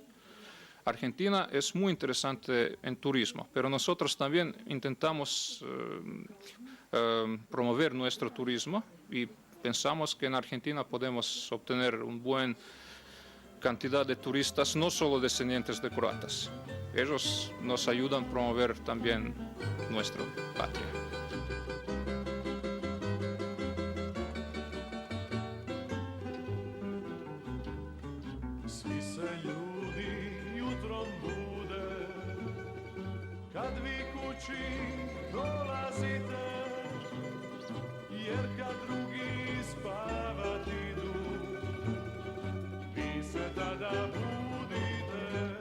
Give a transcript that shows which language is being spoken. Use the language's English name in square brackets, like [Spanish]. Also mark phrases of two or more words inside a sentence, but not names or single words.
[Spanish] Argentina es muy interesante en turismo, pero nosotros también intentamos promover nuestro turismo y pensamos que en Argentina podemos obtener una buena cantidad de turistas, no solo descendientes de croatas. Ellos nos ayudan a promover también nuestra patria. [Croatian] Svi se ljudi jutrom bude, kad vi kući dolazite, jer kad drugi spavat idu, vi se tada budite.